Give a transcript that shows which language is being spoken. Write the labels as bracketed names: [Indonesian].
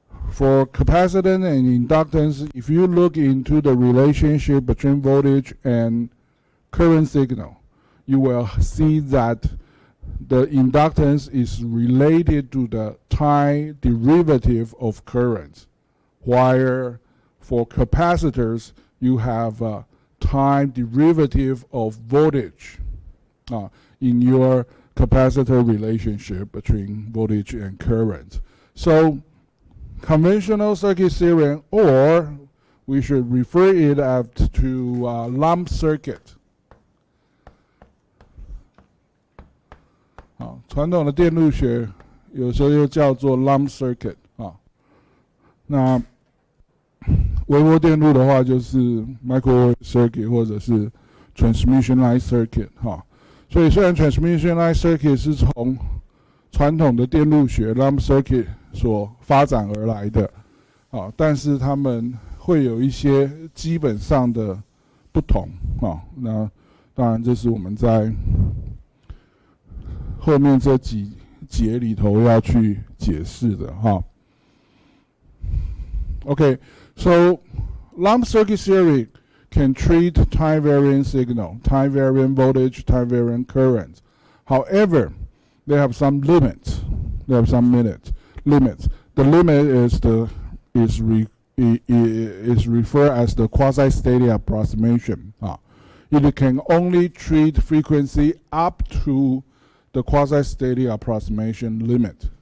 [English] For capacitance and inductance, if you look into the relationship between voltage and current signal, you will see that the inductance is related to the time derivative of current, while for capacitors, you have a time derivative of voltage in your capacitor relationship between voltage and current. So conventional circuit theory, or we should refer it to lump circuit. [Chinese] 传统的电路学有时候又叫做 lump circuit 那微波电路的话就是 microwave circuit 或者是 transmission line circuit 所以虽然 transmission line circuit 是从传统的电路学 lump circuit 所发展而来的，但是他们会有一些基本上的不同，那当然这是我们在后面这几节里头要去解释的 [English] Okay, so lump circuit theory can treat time variant signal, time variant voltage, time variant current. However, they have some limits. They have some limits. The limit is referred as the quasi-static approximation. It can only treat frequency up to the quasi-static approximation limit.